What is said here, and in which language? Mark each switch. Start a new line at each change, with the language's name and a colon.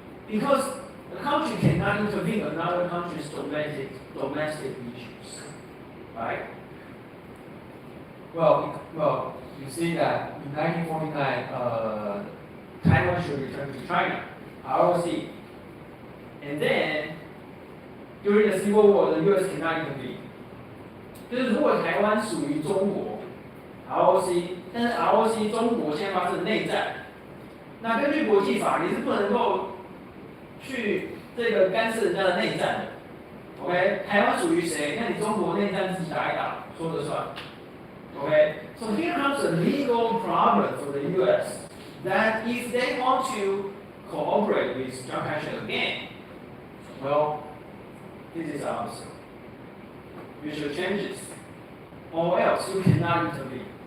English: Because a country cannot intervene in another country's domestic issues, right? Well, you see that in 1949, Taiwan should return to China, ROC. And then, during the Civil War, the US cannot intervene.
Chinese: 就是如果台湾属于中国 ROC， 但是 ROC 中国现在发生内战，那根据国际法，你是不能够去这个干涉人家的内战的。 OK， 台湾属于谁？那你中国内战自己打一打，说了算。
English: Okay, so here comes a legal problem for the U.S. that if they want to cooperate with Chiang Kai-shek again, well, this is our answer. You should change this, or else you cannot intervene.